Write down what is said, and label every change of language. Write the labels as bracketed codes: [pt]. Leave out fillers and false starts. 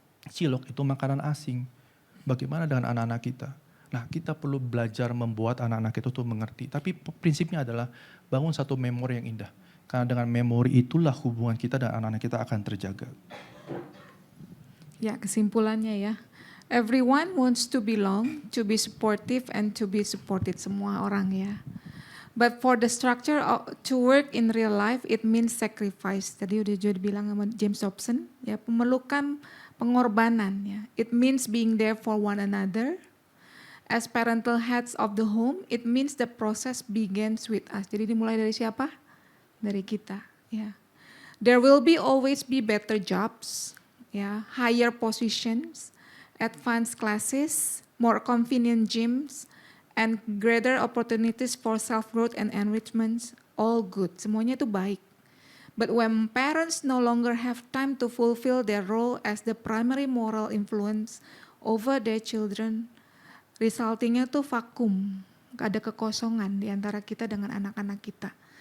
[id] Cilok itu makanan asing. Bagaimana dengan anak-anak kita? Nah, kita perlu belajar membuat anak-anak itu tuh mengerti. Tapi prinsipnya adalah bangun satu memori yang indah. Karena dengan memori itulah hubungan kita dan anak-anak kita akan terjaga. Ya, kesimpulannya ya. [en] Everyone wants to belong, to be supportive, and to be supported. [id] Semua orang ya. [en] But for the structure to work in real life, it means sacrifice. [id] Tadi udah juga bilang sama James Dobson, ya, pemelukan, pengorbanan. Ya. [en] It means being there for one another. As parental heads of the home, it means the process begins with us. [id] Jadi dimulai dari siapa? Dari kita. Ya. [en] There will always be better jobs, ya, higher positions, advanced classes, more convenient gyms, and greater opportunities for self-growth and enrichment. All good, [id] semuanya itu baik. [en] But when parents no longer have time to fulfill their role as the primary moral influence over their children, [id] resultingnya tuh vakum, ada kekosongan di antara kita dengan anak-anak kita.